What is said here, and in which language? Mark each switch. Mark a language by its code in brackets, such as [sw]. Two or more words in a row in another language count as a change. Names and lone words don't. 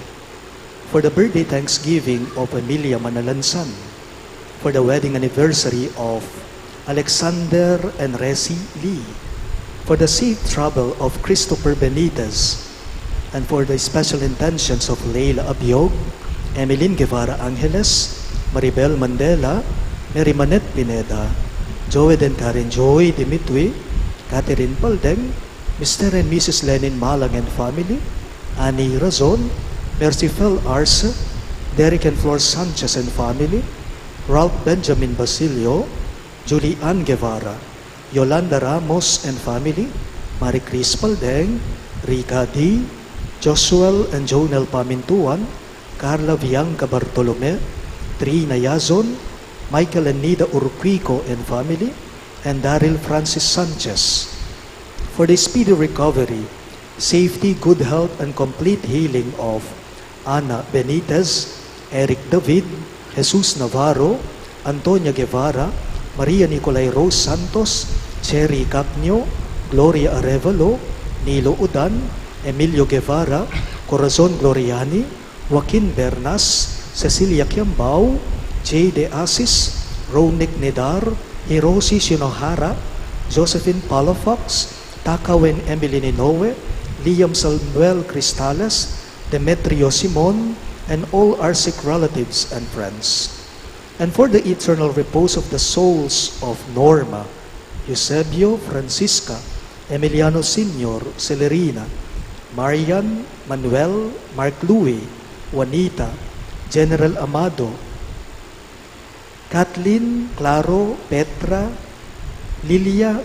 [en] For the birthday thanksgiving of Emilia Manalansan, for the wedding anniversary of Alexander and Resi Lee, for the safe travel of Christopher Benitez, and for the special intentions of Leila Abiog, Emeline Guevara Angeles, Maribel Mandela, Mary Manette Pineda, Joed and Karen Joy Dimitri, Catherine Paldeng, Mr. and Mrs. Lenin Malang and family, Annie Razon, Mercifel Arce, Derek and Flor Sanchez and family, Ralph Benjamin Basilio, Julie Ann Guevara, Yolanda Ramos and family, Marie Cris Paldeng, Rica D, Josuel and Jonel Pamintuan, Carla Bianca Bartolome, Trina Yazon, Michael and Nida Urquico and family, and Daryl Francis Sanchez. For the speedy recovery, safety, good health, and complete healing of Ana Benitez, Eric David, Jesus Navarro, Antonia Guevara, Maria Nicolay Rose Santos, Cherry Cacnio, Gloria Arevalo, Nilo Udan, Emilio Guevara, Corazon Gloriani, Joaquin Bernas, Cecilia Kiambao, J. De Asis, Ronick Nedar, Hiroshi Shinohara, Josephine Palafox, Takawen Emily Ninoue, Liam Samuel Cristales, Demetrio Simon, and all our sick relatives and friends. And for the eternal repose of the souls of Norma, Eusebio, Francisca, Emiliano Sr., Celerina, Marian, Manuel, Mark Louis, Juanita, General Amado, Kathleen, Claro, Petra, Lilia,